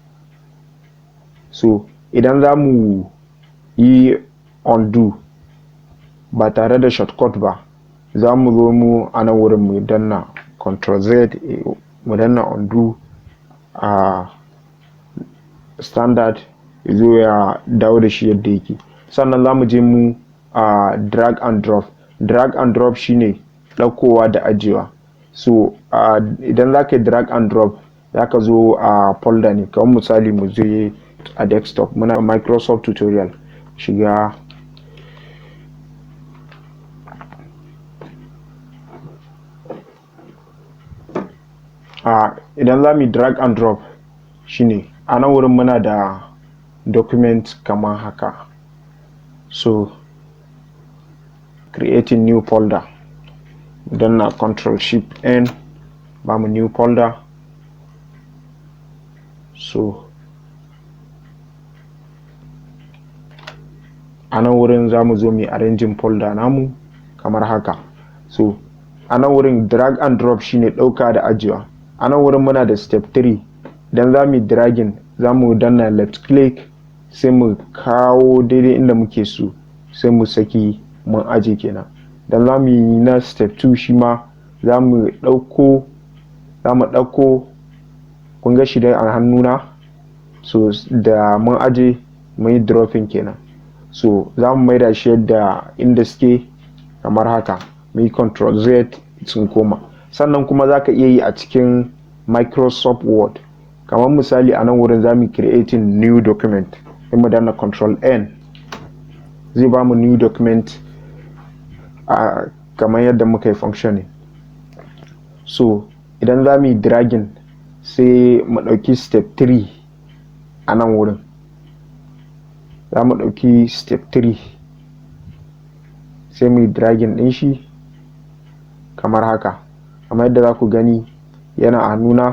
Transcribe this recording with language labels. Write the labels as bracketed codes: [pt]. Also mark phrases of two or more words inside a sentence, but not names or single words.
[ha] So idan za mu yi undo ba tare da shortcut ba, za mu zo mu a nan wurin mu danna Ctrl Z mu danna undo a standard zo ya dawo da shi yadda yake. Sannan za mu je mu [en] drag and drop. Drag and drop [ha] shine ɗaukowa da ajiyewa. So idan za ka yi [en] drag and drop [ha] za ka zo a folder ne, kamar misali mu je a desktop muna Microsoft tutorial, shiga idan za mu yi [en] drag and drop [ha] shine a nan wurin muna da document kamar haka. So [en] creating new folder, then [ha] na Ctrl Shift N ba mu [en] new folder. [ha] So a nan wurin za mu zo mu [en] arranging folder [ha] namu kamar haka. So a nan wurin [en] drag and drop [ha] shine ɗauka da ajiyewa. A nan wurin muna da step 3. Dan za mu dragging za mu danna left click sai mu kawo daidai inda muke so sai mu saki mun aje kenan. Dan za mu yi na step 2 shi ma za mu ɗauko kun ga shi dai a hannuna. So da mun aje mun yi dropping kenan. So za mu maida shi yadda inda suke kamar haka, mu yi Ctrl Z sun koma. Sannan kuma za ka iya yi a cikin Microsoft Word. Kamar misali a nan wurin za mu [en] creating new document. [ha] In mu danna Ctrl N zai ba mu [en] new document [ha] kamar yadda muka yi functioning. So idan za mu yi dragging sai mu ɗauki step 3 a nan wurin. Za mu ɗauki step 3 sai mu yi dragging ɗin shi kamar haka, kamar yadda za ku gani yana a hannuna.